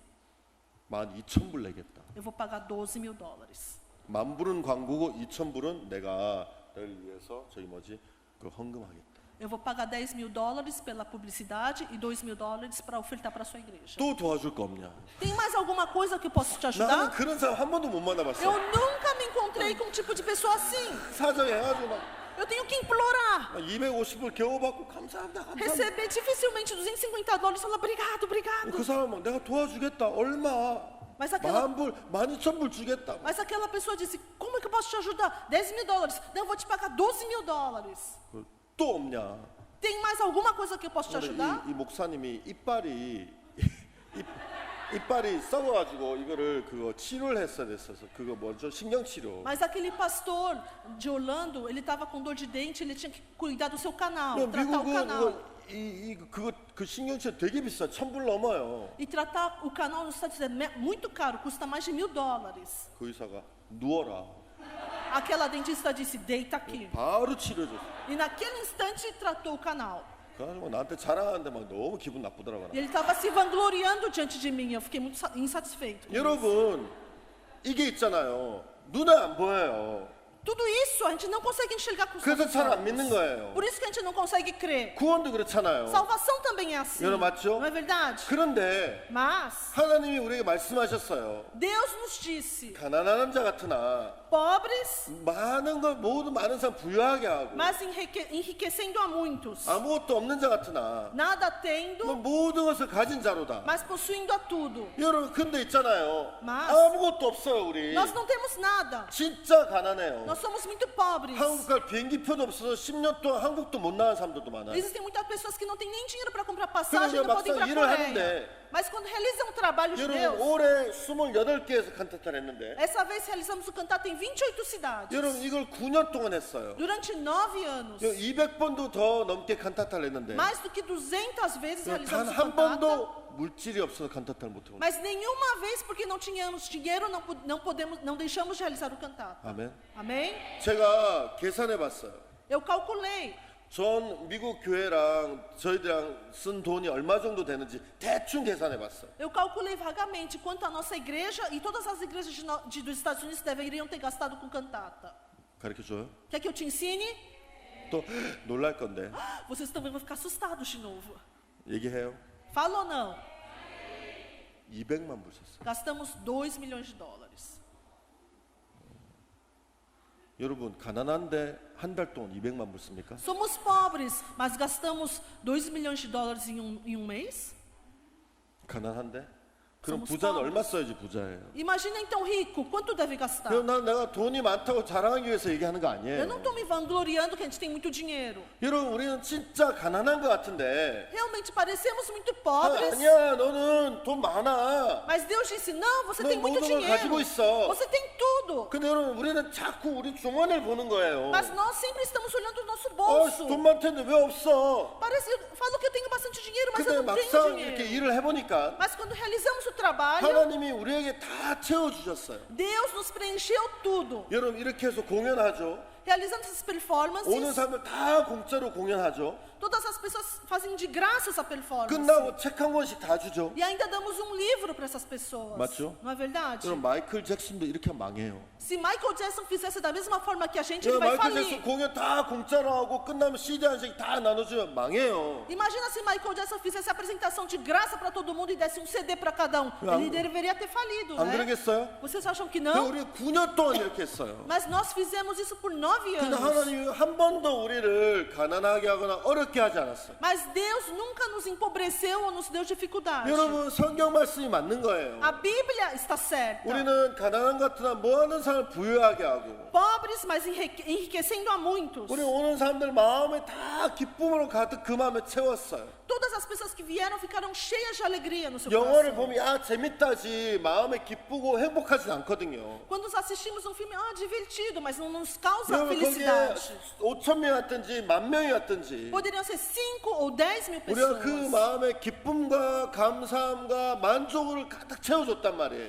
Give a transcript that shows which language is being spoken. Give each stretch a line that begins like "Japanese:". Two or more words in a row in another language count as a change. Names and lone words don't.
Korean: 12,000불 내겠다.
Portuguese: Eu vou pagar $12.000.
Korean: 10,000불은 광고고 2,000불은 내가 너를 위해서 그 헌금하겠다.
Portuguese: Eu vou pagar $10.000 pela publicidade e $2.000 para ofertar para sua igreja.
Korean: 또 도와줄 거 없냐?
Portuguese: Tem mais alguma coisa que eu posso te
Korean: 나는
Portuguese: ajudar?
Korean: 그런 사람 한 번도 못 만나봤어.
Portuguese: Eu nunca me encontrei com um tipo de pessoa assim.
Korean: 사정해 해가지고 막
Portuguese: Eu tenho que implorar.
Korean: 250불 겨우 받고 감사합니다.
Portuguese: Receber dificilmente $250 e falar obrigado, obrigado.
Korean: 그 사람 막 내가 도와주겠다. 얼마?
Portuguese: Mas aquela,
Korean: 10,000불, 12,000불 주겠다.
Portuguese: mas aquela pessoa disse, como é que eu posso te ajudar? $10.000. Não, eu vou te pagar $12.000.
Korean: 또 없냐?
Portuguese: Tem mais alguma coisa que eu posso te ajudar?
Korean: 이 목사님이 이빨이 썩어가지고 이거를 그거 치료를 했어야 됐어서 그거 뭐죠? 신경치료.
Portuguese: Mas aquele pastor de Orlando, ele estava com dor de dente, ele tinha que cuidar do seu canal, tratar o
Korean: 미국은
Portuguese: canal.
Korean: 이거 그 신경치 되게 비싸. 1,000불 넘어요.
Portuguese: E tratar o canal nos Estados Unidos é muito caro, custa mais de $1.000.
Korean: 그 의사가 누워라.
Portuguese: Aquela dentista disse, deita aqui.
Korean: 바로 치료줬어.
Portuguese: E naquele instante tratou o canal.
Korean: 그래가지고 나한테 자랑하는데 막 너무 기분 나쁘더라고요.
Portuguese: E ele estava se vangloriando diante de mim. Eu fiquei muito insatisfeito. com isso.
Korean: 여러분, 이게 있잖아요. 눈에 안 보여요.
Portuguese: Tudo isso a gente não consegue enxergar com os
Korean: 그래서
Portuguese: nossos
Korean: 잘 안
Portuguese: olhos.
Korean: 믿는 거예요.
Portuguese: Por isso que a gente não consegue crer.
Korean: 구원도 그렇잖아요.
Portuguese: Salvação também é assim.
Korean: 여러분 맞죠?
Portuguese: Não é verdade?
Korean: 그런데
Portuguese: Mas
Korean: 하나님이 우리에게 말씀하셨어요.
Portuguese: Deus nos disse,
Korean: 가난한 자 같으나
Portuguese: pobres,
Korean: 많은 걸 모두 많은 사람 부유하게 하고
Portuguese: mas enriquecendo a muitos.
Korean: 아무것도 없는 자 같으나
Portuguese: Nada
Korean: 너
Portuguese: tendo,
Korean: 모든 것을 가진 자로다.
Portuguese: mas possuindo a tudo.
Korean: 여러분 근데 있잖아요.
Portuguese: Mas
Korean: 아무것도 없어요 우리.
Portuguese: nós não temos nada.
Korean: 진짜 가난해요.
Portuguese: Nós somos muito pobres.
Korean: 한국 갈 비행기표도 없어서 10년 동안 한국도 못 나간 사람들도 많아요.
Portuguese: Existem muitas pessoas que não têm nem dinheiro para comprar passagem e
Korean: 그런데
Portuguese: não podem ir para
Korean: 막상
Portuguese: a
Korean: 일을
Portuguese: Coreia.
Korean: 하는데
Portuguese: Mas quando realizam o trabalho de
Korean: 여러분
Portuguese: Deus,
Korean: 올해 28개에서 칸타타를 했는데
Portuguese: essa vez realizamos o cantato em 28 cidades.
Korean: 여러분 이걸 9년 동안 했어요.
Portuguese: Durante 9 anos.
Korean: 200번도 더 넘게 칸타타를 했는데
Portuguese: Mais do que 200 vezes
Korean: 단
Portuguese: realizamos o
Korean: 한
Portuguese: cantata.
Korean: 번도 물질이 없어서 칸타타를 못 하고.
Portuguese: Mas nenhuma vez, porque não tínhamos dinheiro, não deixamos de realizar o cantato.
Korean: 아멘.
Portuguese: Amém?
Korean: 제가 계산해 봤어요.
Portuguese: Eu calculei.
Korean: 전 미국 교회랑 저희들랑 쓴 돈이 얼마 정도 되는지 대충 계산해 봤어요.
Portuguese: Eu calculei vagamente quanto a nossa igreja e todas as igrejas dos Estados Unidos deveriam ter gastado com cantata.
Korean: 가르쳐 줘요?
Portuguese: Quer que eu te ensine?
Korean: 또 놀랄 건데.
Portuguese: Vocês também vão ficar assustados de novo.
Korean: 얘기해요.
Portuguese: Fala ou não?
Korean: 200만 불 썼어요.
Portuguese: Gastamos $2 milhões.
Korean: 여러분 가난한데 한 달 동안 200만 불 씁니까?
Portuguese: Somos pobres, mas gastamos $2 milhões em um mês?
Korean: 가난한데? 그럼
Portuguese: Somos
Korean: 부자는
Portuguese: pobres.
Korean: 얼마 써야지 부자예요?
Portuguese: Imagina então rico, quanto deve gastar?
Korean: 그럼 내가 돈이 많다고 자랑하기 위해서 얘기하는 거
Portuguese: Eu
Korean: 아니에요.
Portuguese: não estou me vangloriando que a gente tem muito dinheiro.
Korean: 여러분 우리는 진짜 가난한 것 같은데
Portuguese: Realmente parecemos muito pobres.
Korean: 아니야 너는 돈 많아.
Portuguese: Mas Deus disse, não, você tem
Korean: 너
Portuguese: muito
Korean: 모든 걸 가지고
Portuguese: dinheiro.
Korean: 있어.
Portuguese: Você tem tudo.
Korean: 근데 여러분 우리는 자꾸 우리 주머니를 보는 거예요.
Portuguese: Mas nós sempre estamos olhando o nosso
Korean: 돈
Portuguese: bolso.
Korean: 많던데 왜 없어?
Portuguese: Parece, eu falo que eu tenho bastante dinheiro, mas eu
Korean: 근데
Portuguese: não tenho
Korean: 막상 이렇게
Portuguese: dinheiro.
Korean: 일을 해보니까
Portuguese: Mas quando realizamos o trabalho,
Korean: 하나님이 우리에게 다 채워주셨어요.
Portuguese: Deus nos preencheu tudo.
Korean: 여러분 이렇게 해서 공연하죠.
Portuguese: Realizando essas
Korean: 오는
Portuguese: performances,
Korean: 사람들 다 공짜로 공연하죠.
Portuguese: todas as pessoas fazem de graça essa performance.
Korean: 끝나고 책 한 권씩 다 주죠.
Portuguese: E ainda damos um livro para essas pessoas.
Korean: 맞죠?
Portuguese: Não é verdade?
Korean: 그럼 마이클 잭슨도 이렇게 하면 망해요.
Portuguese: Se Michael Jackson fizesse da mesma forma que a gente, ele vai
Korean: 마이클 잭슨
Portuguese: falir.
Korean: 공연 다 공짜로 하고 끝나면 CD 한 씩 다 나눠주면 망해요.
Portuguese: Imagina se Michael Jackson fizesse a apresentação de graça para todo mundo e desse um CD para cada um. Não. Ele deveria ter falido,
Korean: 안
Portuguese: né?
Korean: 그러겠어요?
Portuguese: Vocês acham que
Korean: 근데
Portuguese: não?
Korean: 우리 9년 동안 이렇게 했어요.
Portuguese: Mas nós fizemos isso por 9
Korean: 근데
Portuguese: anos.
Korean: 하나님이 한 번도 우리를 가난하게 하거나 어렵게 하지 않았어요.
Portuguese: Mas Deus nunca nos empobreceu ou nos deu dificuldade.
Korean: 여러분 성경 말씀이 맞는 거예요.
Portuguese: A Bíblia está certa.
Korean: 우리는 가난한 것 같으나 뭐하는 사람을 부유하게 하고
Portuguese: Pobres, mas enriquecendo a muitos.
Korean: 우리 오는 사람들 마음에 다 기쁨으로 가득 그 마음에 채웠어요.
Portuguese: Todas as pessoas que vieram ficaram cheias de alegria no seu
Korean: 영화를
Portuguese: coração.
Korean: 보면 아 재밌다지 마음에 기쁘고 행복하진 않거든요.
Portuguese: Quando assistimos um filme, divertido, mas não nos causa
Korean: 여러분 거기에
Portuguese: felicidade.
Korean: 5천 명이 왔든지 10,000명이 왔든지
Portuguese: Poderiam ser 5 ou 10 mil
Korean: 우리가 그
Portuguese: pessoas.
Korean: 마음에 기쁨과 감사함과 만족을 가득 채워줬단 말이에요.